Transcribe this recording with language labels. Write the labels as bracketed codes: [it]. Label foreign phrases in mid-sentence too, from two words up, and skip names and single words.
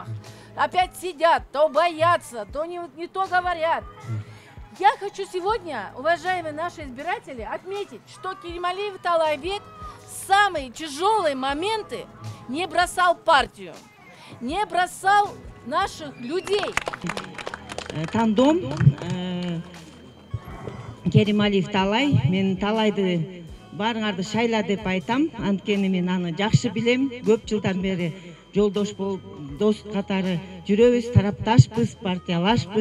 [ru] Опять сидят, то боятся, то не то говорят. Я хочу сегодня, уважаемые наши избиратели, отметить, что Кермалиев Талайбек в самые тяжелые моменты не бросал партию, не бросал наших людей. [ky] Тандом Кермалиев Талай, мен Талайды барыңарды шайла деп айтам, анткени мен аны жакшы билем, көп жылдан бери жолдош болуп, дос катары жүрөбүз, тарапташпыз, партиялашпыз.